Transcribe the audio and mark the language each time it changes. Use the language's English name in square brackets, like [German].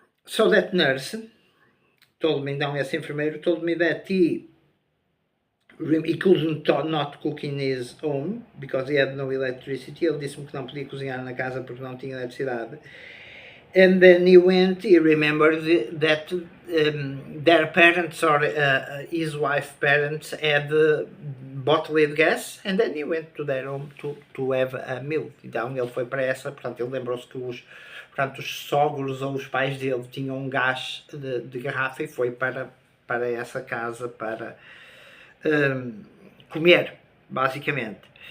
[English] So that nurse told me, [Portuguese] então esse enfermeiro [English] told me that he couldn't not cook in his home because he had no electricity. [Portuguese] Ele disse-me que não podia cozinhar na casa porque não tinha eletricidade. [English] And then he remembered that their parents or his wife's parents had bottled gas, and then he went to their home to have a meal. [Portuguese] Então ele foi para essa, portanto ele lembrou-se que os sogros ou os pais dele tinham um gás de garrafa e foi para essa casa para comer, basicamente.